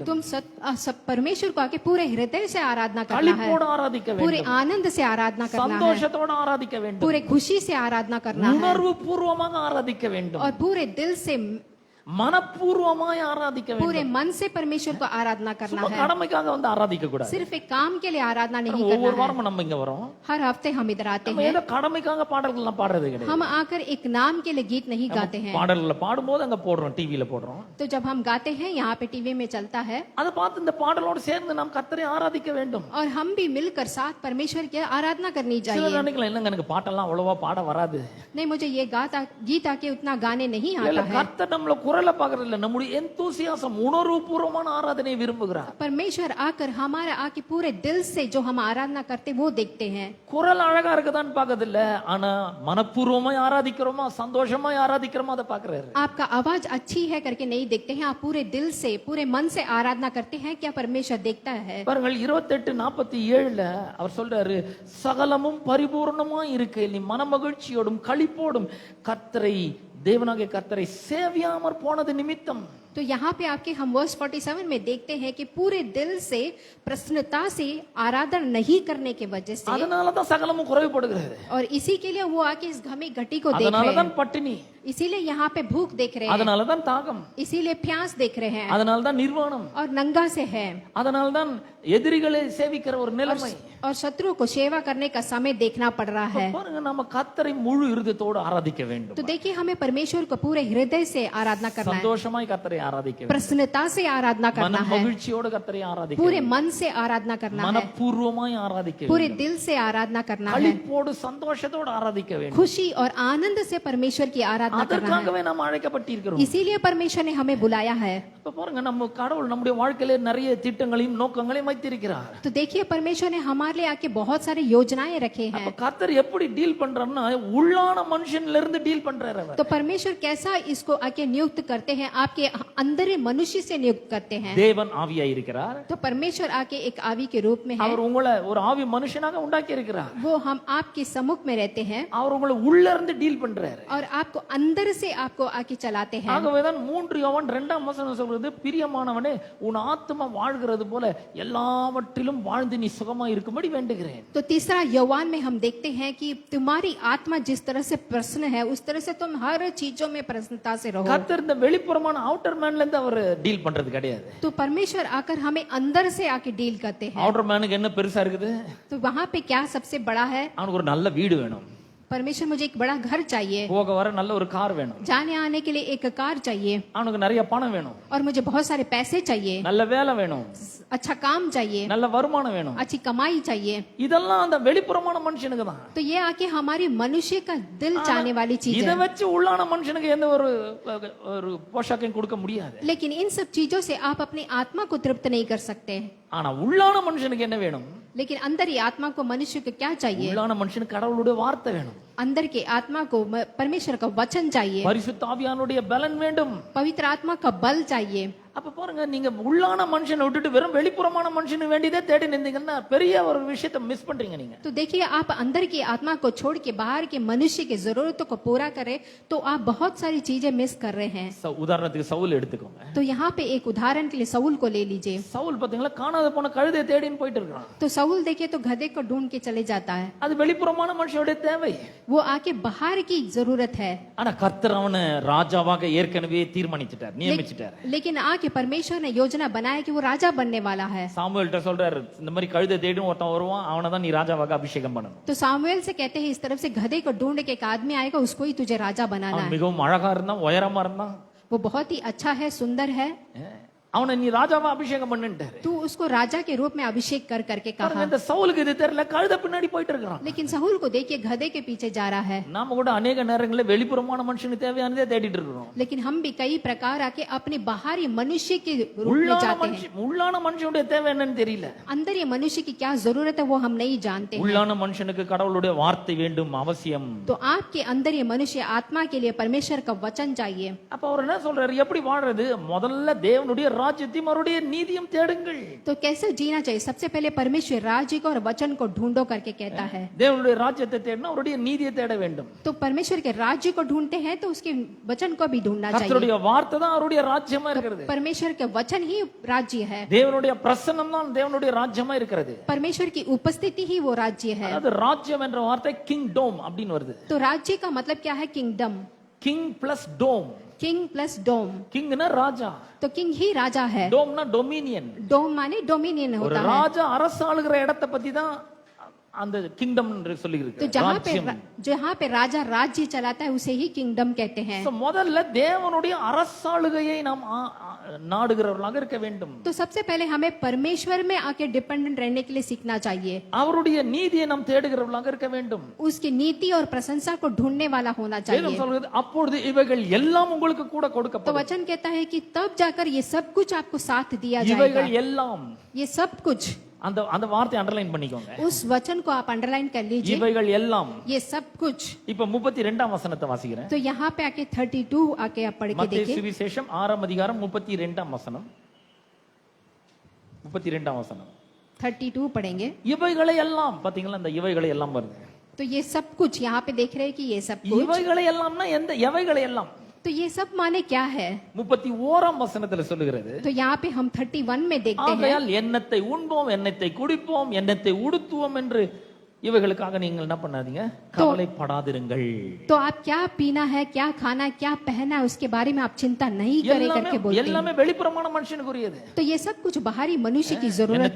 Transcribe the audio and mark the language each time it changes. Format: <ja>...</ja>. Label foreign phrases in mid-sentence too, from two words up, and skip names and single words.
<hi>तुम परमेश्वर को आके पूरे हृदय से आराधना करना है,</hi> <ta>களிப்போடு ஆராதிக்க</ta> <hi>पूरे</hi> <ta>வேண்டும்.</ta> <hi>आनंद से आराधना करना है,</hi> <ta>சந்தோஷத்தோடு ஆராதிக்க வேண்டும்.</ta> <hi>पूरे खुशी से आराधना करना है</hi> <ta>உணர்வு பூர்வமாக ஆராதிக்க வேண்டும்.</ta> <hi>और पूरे दिल से</hi> <ta>மனப்பூர்வமாய் ஆராதிக்க</ta> <hi>पूरे</hi> <ta>வேண்டும்.</ta> <hi>मन से परमेश्वर को आराधना करना</hi> <ta>சும்மா</ta> <hi>है।</hi> <ta>கடமைக்காக ஆராதிக்க கூடாது.</ta> <hi>सिर्फ एक काम के लिए आराधना नहीं</hi> <ta>ஒவ்வொரு</ta> <hi>करना है।</hi> <ta>வாரமும் நம்ம இங்க வரோம்.</ta> <hi>हर हफ्ते हम इधर आते</hi> <ta>நம்ம</ta> <hi>हैं,</hi> <ta>ஏதோ கடமைக்காக பாடல்கள் பாடுறது கிடையாது.</ta> <hi>हम आकर एक नाम के लिए गीत नहीं गाते हैं।</hi> <ta>பாடல்களை பாடும்போது அங்க போடுறோம், டிவில போடுறோம்.</ta> <hi>तो जब हम गाते हैं यहाँ पे टीवी में चलता है,</hi> <ta>அதை பார்த்து இந்த பாடலோடு சேர்ந்து நாம் கர்த்தரை ஆராதிக்க வேண்டும்.</ta> <hi>और हम भी मिलकर साथ परमेश्वर की आराधना करनी</hi> <ta>சில</ta> <hi>चाहिए।</hi> <ta>நினைக்கலாம், இல்லங்க எனக்கு பாட்டெல்லாம் அவ்வளவா பாட வராது.</ta> <hi>नहीं, मुझे ये गीत आके उतना गाने नहीं</hi> <ta>இல்ல</ta> <hi>आता है।</hi> <ta>கர்த்தர் நம்மள குரலை பார்க்கறது இல்ல, நம்முடைய enthusiasm, உணர்வுபூர்வமான ஆராதனையை விரும்புகிறார்.</ta> <hi>परमेश्वर आकर हमारे आके पूरे दिल से जो हम आराधना करते वो देखते हैं।</hi> <ta>குரல் அழகா இருக்குதான்னு பார்க்கறது இல்ல, ஆனா மனப்பூர்வமாய் ஆராதிக்கிறோமா, சந்தோஷமாய் ஆராதிக்கிறோமா அதை பார்க்கறாரு.</ta> <hi>आपका आवाज अच्छी है करके नहीं देखते हैं, आप पूरे दिल से पूरे मन से आराधना करते हैं, क्या परमेश्वर देखता है?</hi> <ta>பாருங்கள் 28:47 அவர் சொல்றாரு, சகலமும் பரிபூர்ணமாய் இருக்கு, நீ மனமகிழ்ச்சியோடும் களிப்போடும் கர்த்தரை, தேவனாகிய கர்த்தரை சேவியாமற் போனது நிமித்தம்.</ta> <hi>तो यहाँ पे आपके हम वर्स 47 में देखते हैं कि पूरे दिल से प्रसन्नता से आराधना नहीं करने के वजह से,</hi> <ta>அதனாலதான் சகலமும் குறைவுபடுகிறது.</ta> <hi>और इसी के लिए वो आके इस घमी घटी को देख रहे</hi> <ta>அதனாலதான்</ta> <hi>हैं,</hi> <ta>பட்டினி,</ta> <hi>इसीलिए यहाँ पे भूख देख रहे हैं,</hi> <ta>அதனாலதான் தாகம்,</ta> <hi>इसीलिए प्यास देख रहे हैं</hi> <ta>அதனாலதான் நிர்வாணம்,</ta> <hi>और नंगा से है,</hi> <ta>அதனாலதான் எதிரிகளை சேவிக்கிற ஒரு நிலைமை.</ta> <hi>और शत्रु को सेवा करने का समय देखना पड़ रहा है।</hi> <ta>பாருங்க, நம்ம கர்த்தரை முழு இருதயத்தோடு ஆராதிக்க வேண்டும்.</ta> <hi>तो देखिए हमें परमेश्वर को पूरे हृदय से आराधना करना है,</hi> <ta>சந்தோஷமாய் கர்த்தரை ஆராதிக்க வேண்டும்.</ta> <hi>प्रसन्नता से आराधना करना</hi> <ta>மன</ta> <hi>है,</hi> <ta>மகிழ்ச்சியோடு கர்த்தரை ஆராதிக்க</ta> <hi>पूरे</hi> <ta>வேண்டும்.</ta> <hi>मन से आराधना करना है,</hi> <ta>மனப்பூர்வமாய் ஆராதிக்க</ta> <hi>पूरे</hi> <ta>வேண்டும்.</ta> <hi>दिल से आराधना करना है,</hi> <ta>களிப்போடு சந்தோஷத்தோடு ஆராதிக்க வேண்டும்.</ta> <hi>खुशी और आनंद से परमेश्वर की आराधना करना है.</hi> <ta>அதற்காகவே நாம் அழைக்கப்பட்டிருக்கிறோம்.</ta> <hi>इसीलिए परमेश्वर ने हमें बुलाया है.</hi> <ta>இப்ப பாருங்க, நம்ம கடவுள் நம்முடைய வாழ்க்கையில நிறைய திட்டங்களையும் நோக்கங்களையும் வைத்திருக்கிறார்.</ta> <hi>तो देखिए परमेश्वर ने हमारे लिए आके बहुत सारी योजनाएं रखे हैं.</hi> <ta>அப்ப கர்த்தர் எப்படி டீல் பண்றாருன்னா, உள்ளான மனுஷன்ல இருந்து டீல் பண்றாரு அவர்.</ta> <hi>तो परमेश्वर कैसा इसको आके नियुक्त करते हैं, आपके अंदर मनुष्य से नियुक्त करते हैं.</hi> <ta>தேவன் ஆவியாய் இருக்கிறார்.</ta> <hi>तो परमेश्वर आके एक आवी के रूप में है,</hi> <ta>அவர் உங்களை ஒரு ஆவி மனுஷனாக உண்டாக்கி இருக்கிறார்.</ta> <hi>वो हम आपके सम्मुख में रहते हैं</hi> <ta>அவர் உங்களை உள்ள இருந்து டீல் பண்றாரு.</ta> <hi>और आपको अंदर से आपको आके चलाते हैं.</hi> <ta>ஆகவேதான் 3 யோவான் 2ஆம் வசனம் சொல்றது, பிரியமானவனே உன் ஆத்துமா வாழ்கிறது போல எல்லாவற்றிலும் வாழ்ந்து நீ சுகமா இருக்கும்படி வேண்டுகிறேன்.</ta> <hi>तो तीसरा यौवान में हम देखते हैं कि तुम्हारी आत्मा जिस तरह से प्रसन्न है उस तरह से तुम हर चीजों में प्रसन्नता से रहो.</hi> <ta>கர்த்தர் இந்த வெளிப்புறமான</ta> <en>outer manla</en> <ta>இருந்து அவர் டீல் பண்றது கிடையாது.</ta> <hi>तो परमेश्वर आकर हमें अंदर से आके डील करते हैं.</hi> <en>outer manukku</en> <ta>என்ன பெருசா இருக்குது?</ta> <hi>तो वहां पे क्या सबसे बड़ा है?</hi> <ta>அவனுக்கு ஒரு நல்ல வீடு வேணும்,</ta> <hi>परमेश्वर मुझे एक बड़ा घर चाहिए,</hi> <ta>போக வர நல்ல ஒரு கார் வேணும்,</ta> <hi>जाने आने के लिए एक कार चाहिए,</hi> <ta>அவனுக்கு நிறைய பணம் வேணும்,</ta> <hi>और मुझे बहुत सारे पैसे चाहिए,</hi> <ta>நல்ல வேலை வேணும்,</ta> <hi>अच्छा काम चाहिए,</hi> <ta>நல்ல வருமானம் வேணும்.</ta> <hi>अच्छी कमाई चाहिए.</hi> <ta>இதெல்லாம் அந்த வெளிப்புறமான மனுஷனுக்கு தான்.</ta> <hi>तो ये आके हमारी मनुष्य का दिल चाहने वाली चीज</hi> <ta>இதை</ta> <hi>है.</hi> <ta>வச்சு உள்ளான மனுஷனுக்கு எந்த ஒரு ஒரு போஷாக்கையும் கொடுக்க முடியாது.</ta> <hi>लेकिन इन सब चीजों से आप अपनी आत्मा को तृप्त नहीं कर सकते.</hi> <ta>ஆனா உள்ளான மனுஷனுக்கு என்ன வேணும்?</ta> <hi>लेकिन अंदर ही आत्मा को मनुष्य को क्या चाहिए?</hi> <ta>உள்ளான மனுஷனுக்கு கடவுளுடைய வார்த்தை வேணும்,</ta> <hi>अंदर के आत्मा को परमेश्वर का वचन चाहिए,</hi> <ta>பரிசுத்த ஆவியானுடைய பலன் வேண்டும்.</ta> <hi>पवित्र आत्मा का बल चाहिए.</hi> <ta>அப்ப பாருங்க, நீங்க உள்ளான மனுஷனை விட்டுட்டு வெறும் வெளிப்புறமான மனுஷனுக்கு வேண்டியதே தேடி நின்றீங்கன்னா பெரிய ஒரு விஷயத்தை மிஸ் பண்றீங்க நீங்க.</ta> <hi>तो देखिए, आप अंदर की आत्मा को छोड़ के बाहर के मनुष्य की जरूरतों को पूरा करें तो आप बहुत सारी चीजें मिस कर रहे हैं.</hi> <ta>உதாரணத்துக்கு சவுல் எடுத்துக்கோங்க.</ta> <hi>तो यहाँ पे एक उदाहरण के लिए सऊल को ले लीजिए.</hi> <ta>சவுல் பாத்தீங்களா, காணாத போன கழுதை தேடின்னு போயிட்டு இருக்கான்.</ta> <hi>तो सऊल देखिए तो गधे को ढूंढ के चले जाता है.</hi> <ta>அது வெளிப்புறமான மனுஷனுடைய தேவை.</ta> <hi>वो आके बाहर की जरूरत है.</hi> <ta>ஆனா கர்த்தர் அவனை ராஜாவாக ஏற்கனவே தீர்மானிச்சிட்டார், நியமிச்சிட்டார்.</ta> <hi>लेकिन आके परमेश्वर ने योजना बनाया कि वो राजा बनने वाला है.</hi> <ta>சாமுவேல்ட்ட சொல்றாரு, இந்த மாதிரி கழுதை தேடி ஒருத்தன் வருவான், அவனை தான் நீ ராஜாவாக அபிஷேகம் பண்ணணும்.</ta> <hi>तो सामुएल से कहते हैं, इस तरफ से गधे को ढूंढ के एक आदमी आएगा, उसको ही तुझे राजा बनाना</hi> <ta>அவன்</ta> <hi>है.</hi> <ta>மிகவும் அழகா இருந்தான், உயரமா இருந்தான்,</ta> <hi>वो बहुत ही अच्छा है, सुंदर है,</hi> <ta>அவனை நீ ராஜாவா அபிஷேகம் பண்ணுட்டாரு.</ta> <hi>तू उसको राजा के रूप में अभिषेक कर करके कहा.</hi> <ta>இந்த சவுலுக்கு இது தெரியல, கழுதை பின்னாடி போயிட்டு இருக்கான்.</ta> <hi>लेकिन सहूल को देखिए गधे के पीछे जा रहा है.</hi> <ta>நாம கூட अनेक நேரங்களில் வெளிப்புறமான மனுஷனுக்கு தேவையானதே தேடிட்டு இருக்கிறோம்.</ta> <hi>लेकिन हम भी कई प्रकार आके अपने बाहरी मनुष्य के रूप में जाते हैं.</hi> <ta>உள்ளான மனுஷனுடைய தேவை என்னன்னு தெரியல.</ta> <hi>अंदर ये मनुष्य की क्या जरूरत है वो हम नहीं जानते हैं.</hi> <ta>உள்ளான மனுஷனுக்கு கடவுளுடைய வார்த்தை வேண்டும், அவசியம்.</ta> <hi>तो आपके अंदर ये मनुष्य आत्मा के लिए परमेश्वर का वचन चाहिए.</hi> <ta>அப்ப அவர் என்ன சொல்றாரு, எப்படி வாழறது? முதல்ல தேவனுடைய ராஜ்யத்தையும் அவருடைய நீதியும் தேடுங்கள்.</ta> <hi>तो कैसे जीना चाहिए? सबसे पहले परमेश्वर राज्य को और वचन को ढूंढो करके कहता है.</hi> <ta>தேவனுடைய ராஜ்யத்தை தேடினா அவருடைய நீதியை தேட வேண்டும்.</ta> <hi>तो परमेश्वर के राज्य को ढूंढते हैं तो उसके वचन को भी ढूंढना चाहिए.</hi> <ta>கர்த்தருடைய வார்த்தை தான் அவருடைய ராஜ்யமா இருக்கிறது.</ta> <hi>परमेश्वर के वचन ही राज्य है.</hi> <ta>தேவனுடைய பிரசன்னம் தான் தேவனுடைய ராஜ்யமா இருக்கிறது.</ta> <hi>परमेश्वर की उपस्थिति ही वो राज्य है.</hi> <ta>அதாவது ராஜ்யம் என்ற வார்த்தை கிங்டோம் அப்படின்னு வருது.</ta> <hi>तो राज्य का मतलब क्या है? किंगडम.</hi> <en>King plus dom. King plus dom.</en> <ta>கிங்னா ராஜா,</ta> <hi>तो किंग ही राजा है.</hi> <ta>டோம்னா டொமினியன்.</ta> <hi>डोम माने डोमिनियन</hi> <ta>ஒரு</ta> <hi>होता है.</hi> <ta>ராஜா அரசாளுகிற இடத்தை பத்தி தான் அந்த கிங்டம் சொல்லி இருக்கு.</ta> <hi>तो जहाँ पे राजा राज्य चलाता है उसे ही किंगडम कहते हैं.</hi> <ta>முதல்ல தேவனுடைய அரசாளுகையை நாம் நாடுகிறவர்களாக இருக்க வேண்டும்.</ta> <hi>तो सबसे पहले हमें परमेश्वर में आके डिपेंडेंट रहने के लिए सीखना चाहिए.</hi> <ta>அவருடைய நீதியை நாம் தேடுகிறவர்களாக இருக்க வேண்டும்.</ta> <hi>उसकी नीति और प्रशंसा को ढूंढने वाला होना चाहिए.</hi> <ta>வேதம் சொல்கிறது, அப்பொழுது இவைகள் எல்லாம் உங்களுக்கு கூட</ta> <hi>तो</hi> <ta>கொடுக்கப்படும்.</ta> <hi>वचन कहता है कि तब जाकर ये सब कुछ आपको साथ दिया जाएगा.</hi> <ta>இவைகள் எல்லாம்,</ta> <hi>ये सब कुछ,</hi> <ta>அந்த அந்த வார்த்தை அண்டர்லைன் பண்ணிக்கோங்க.</ta> <hi>उस वचन को आप अंडरलाइन कर लीजिए.</hi> <ta>இவைகள் எல்லாம்.</ta> <hi>ये सब कुछ.</hi> <ta>இப்ப 32ஆம் வசனத்தை வாசிக்கிறேன்.</ta> <hi>तो यहाँ पे आके 32 आके आप पढ़ के</hi> <ta>மத்தேயு</ta> <hi>देखिए.</hi> <ta>சுவிசேஷம் 6ஆம் அதிகாரம் 32ஆம் வசனம். 32ஆம் வசனம்.</ta> <hi>32 पढ़ेंगे.</hi> <ta>இவைகளை எல்லாம், பாத்தீங்களா, அந்த இவைகளை எல்லாம் வருது.</ta> <hi>तो ये सब कुछ यहाँ पे देख रहे हैं कि ये सब कुछ.</hi> <ta>இவைகளை எல்லாம்னா எந்த எவைகளை எல்லாம்?</ta> <hi>तो ये सब माने क्या है?</hi> <ta>31ஆம் வசனத்துல சொல்லுகிறது.</ta> <hi>तो यहाँ पे हम 31 में देखते हैं.</hi> <ta>ஆகையால் எண்ணத்தை உண்போம், எண்ணத்தை குடிப்போம், எண்ணத்தை உடுத்துவோம் என்று இவைகளுக்காக நீங்கள் என்ன பண்ணாதீங்க, கவலைப்படாதிருங்கள்.</ta> <hi>तो आप क्या पीना है, क्या खाना है, क्या पहना है, उसके बारे में आप चिंता नहीं करें करके बोलते हैं.</hi> <ta>எல்லாமே வெளிப்புறமான மனுஷனுக்குரியது.</ta> <hi>तो ये सब कुछ बाहरी मनुष्य की जरूरत</hi>